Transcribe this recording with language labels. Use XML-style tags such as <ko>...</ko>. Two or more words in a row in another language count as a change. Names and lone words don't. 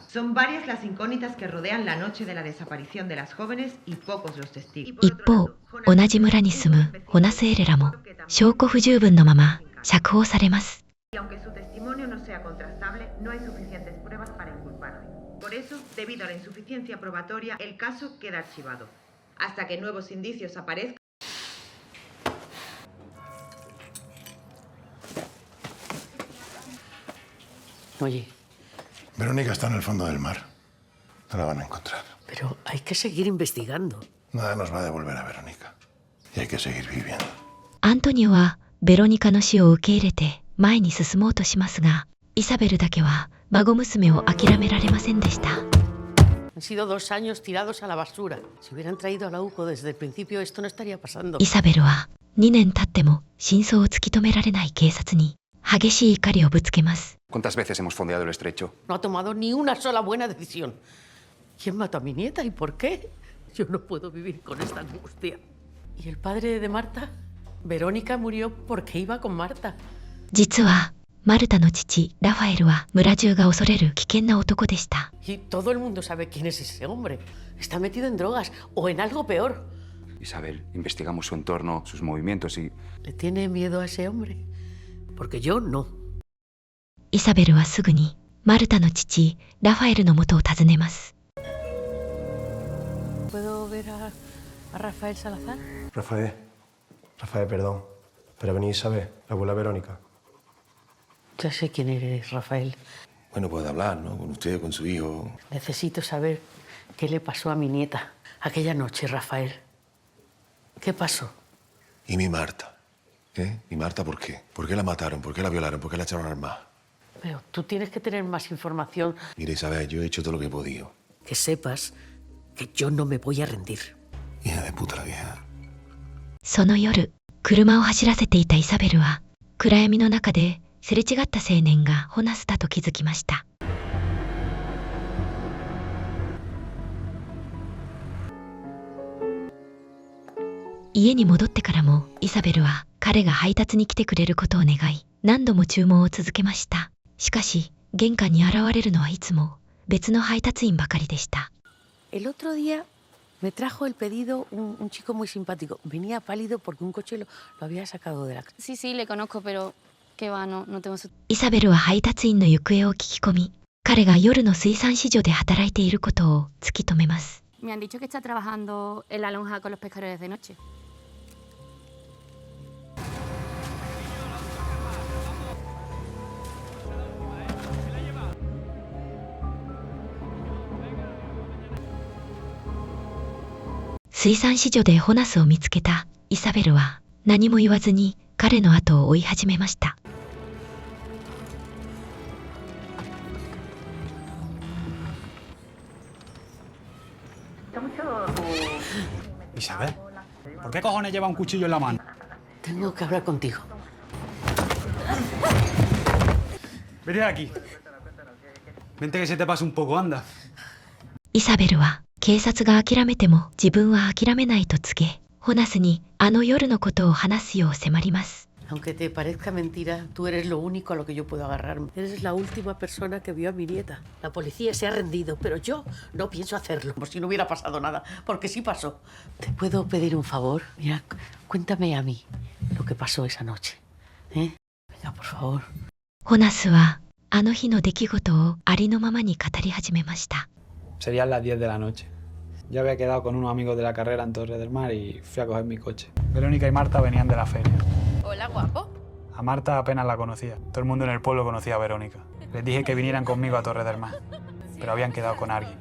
<es>Son varias las incógnitas que rodean la noche de la desaparición de las jóvenes y pocos los testigos.</es> <ja>一方、同じ村に住むホナス・エレラも証拠不十分のまま釈放されます。</ja> <es>Y aunque su testimonio no sea contrastable, no hay suficientes pruebas para inculparle. Por eso, debido a la insuficiencia probatoria, el caso queda archivado. Hasta que nuevos indicios aparezcan. Oye, Verónica está en el fondo del mar. No la van a encontrar. pero hay que seguir investigando. Nada nos va a devolver a Verónica. Y hay que seguir viviendo.</es> <ja>アントニオはベロニカの死を受け入れて前に進もうとしますが、イサベルだけは孫娘を諦められませんでした。</ja> <es>Han sido 2 años tirados a la basura. Si hubieran traído a la UCO desde el principio, esto no estaría pasando.</es> <ja>イサベルは2年経っても真相を突き止められない警察に激しい怒りをぶつけます。</ja> <es>¿Cuántas veces hemos fondeado el estrecho? No ha tomado ni una sola buena decisión. ¿Quién mató a mi nieta y por qué? Yo no puedo vivir con esta angustia. ¿Y el padre de Marta? Verónica murió porque iba con Marta.</es> <ja>実はマルタの父ラファエルは村中が恐れる危険な男でした。</ja> <es>Y todo el mundo sabe quién es ese hombre. Está metido en drogas o en algo peor. Isabel, investigamos su entorno, sus movimientos y... ¿Le tiene miedo a ese hombre? Porque yo no.</es> <ja>イサベルはすぐにマルタの父ラファエルの元を訪ねます。</ja> <es>¿Puedo ver a Rafael Salazar? Rafael, perdón. Pero venir Isabel, la abuela Verónica. Ya sé quién eres, Rafael. Bueno, puede hablar, ¿no? Con usted, con su hijo. Necesito saber qué le pasó a mi nieta aquella noche, Rafael. ¿Qué pasó? ¿Y mi Marta? ¿Eh? ¿Mi Marta por qué? ¿Por qué la mataron? ¿Por qué la violaron? ¿Por qué la echaron al mar? Pero tú tienes que tener más información. Mire, Isabel, yo he hecho todo lo que he podido. Que sepas que yo no me voy a rendir. Hija de puta la vieja.</es> <ja>その夜、車を走らせていたイサベルは暗闇の中ですれ違った青年がホナスだと気づきました。家に戻ってからもイサベルは彼が配達に来てくれることを願い、何度も注文を続けました。しかし玄関に現れるのはいつも別の配達員ばかりでした。</ja> <es>El otro día me trajo el pedido un chico muy simpático. Venía pálido porque un coche lo había sacado de la... Sí, sí, le conozco, pero que va, no tengo su...</es> <ja>イサベルは配達員の行方を聞き込み、彼が夜の水産市場で働いていることを突き止めます。</ja> <es>Me han dicho que está trabajando en la lonja con los pescadores de noche.</es> <ja>「水産市場でホナスを見つけたイサベルは何も言わずに彼の後を追い始めました。</ja> <es>Isabel, ¿por qué cojones lleva un cuchillo en la mano? Tengo que hablar contigo. Vete de aquí. Vente que se te pasa un poco, anda.</es> <ja>イサベルは警察が諦めても自分は諦めないと告げ、ホナスにあの夜のことを話すよう迫ります。</ja> <es>Aunque te parezca mentira, tú eres lo único a lo que yo puedo agarrarme. Eres la última persona que vio a mi nieta. La policía se ha rendido, pero yo no pienso hacerlo, como si no hubiera pasado nada, porque sí pasó. ¿Te puedo pedir un favor? Mira, cuéntame a mí lo que pasó esa noche. ¿Eh? Venga, por favor.</es> <ja>ホナスはあの日の出来事をありのままに語り始めました。</ja> <es>Serían las 10 de la noche. Yo había quedado con unos amigos de la carrera en Torre del Mar y fui a coger mi coche. Verónica y Marta venían de la feria. Hola, guapo. A Marta apenas la conocía. Todo el mundo en el pueblo conocía a Verónica. Les dije que vinieran conmigo a Torre del Mar, pero habían quedado con alguien.</es>